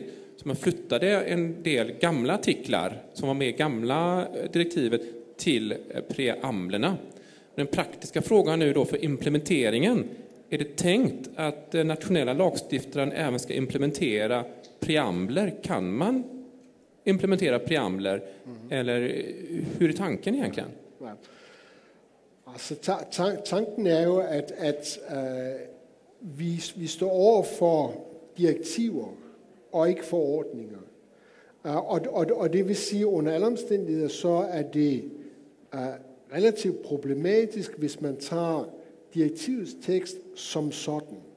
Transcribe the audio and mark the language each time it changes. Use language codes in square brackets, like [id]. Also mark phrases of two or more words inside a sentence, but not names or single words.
[sv] Så man flyttade en del gamla artiklar som var med i gamla direktivet till preamblerna. Den praktiska frågan nu då för implementeringen. Är det tänkt att nationella lagstiftaren även ska implementera preambler? Kan man implementera preambler? Eller hur är tanken egentligen? Ja. [da] Altså, tanken er jo, at vi står over for direktiver og ikke forordninger. Og det vil sige, under alle omstændigheder, så er det relativt problematisk, hvis man tager direktivets tekst som sådan.